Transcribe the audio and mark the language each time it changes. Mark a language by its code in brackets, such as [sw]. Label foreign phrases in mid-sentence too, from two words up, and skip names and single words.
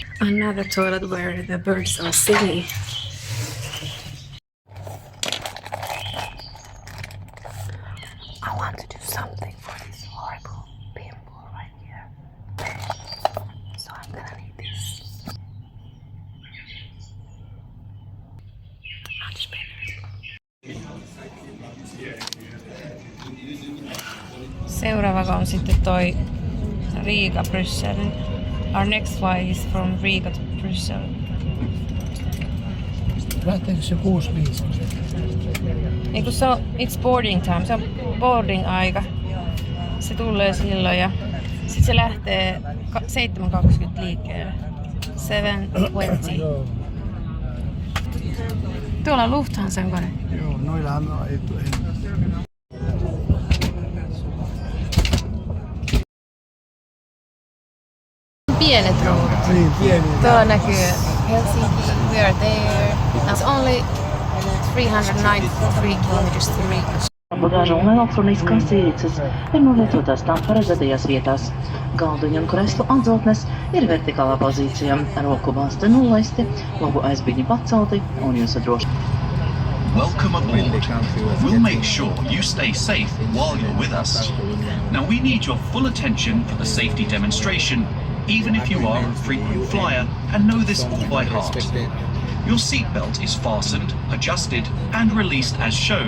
[en] Another toilet where the birds are singing. I want to do something for this horrible pimple right here. So I'm gonna need this. Much better. [fi] Seuraava on sitten toi Riga, Bryssel. [en] Our next flight is from Riga to Bryssel. [fi] Lähteekö se 6.5? Niin kun se on, [en] it's boarding time, [fi] se on boarding aika. Se tulee silloin ja sit se lähtee 7.20 liikkeelle. 7.20. Joo. Tuolla on Lufthansan kone. Joo, noillahan on ei. Pienet ruudut. Niin, pieniä. Tuolla näkyy Helsinki, [en] we are there. It's only 393 kilometers to Riga. [lv] Bagāža un elektroniskās ierīces ir novietotās tām paredzētajās vietās. Galdiņa un kreslu atzeltnes ir vertikālā pozīcijā, roku bāzti nolaisti, logu aizbīņi pacelti un jūsu droši. [en] Welcome aboard. We'll make sure you stay safe while you're with us. Now we need your full attention for the safety demonstration, even if you are a frequent flyer and know this all by heart. Your seatbelt is fastened, adjusted and released as shown.